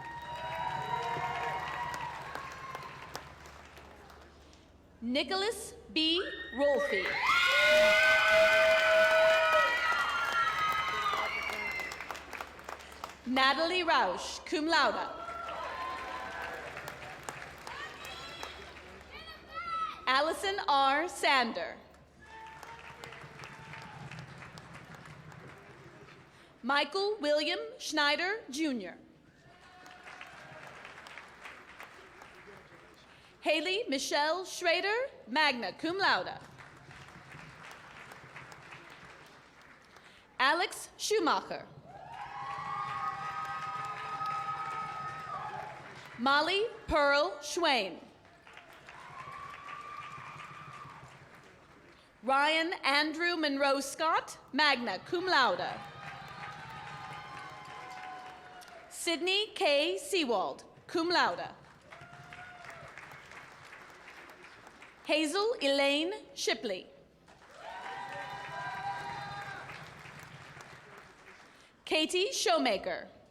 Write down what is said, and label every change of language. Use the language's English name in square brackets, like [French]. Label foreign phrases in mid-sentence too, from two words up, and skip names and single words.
[English] Nicholas B. Rolfe. Natalie Rausch, [Latin] cum laude. [English] Allison R. Sander. Michael William Schneider, Jr. Haley Michelle Schrader, [Latin] magna cum laude. [English] Alex Schumacher. Molly Pearl Schwain. Ryan Andrew Monroe Scott, [Latin] magna cum laude. [English] Sydney K. Seawald, [Latin] cum laude. [English] Hazel Elaine Shipley. Katie Showmaker.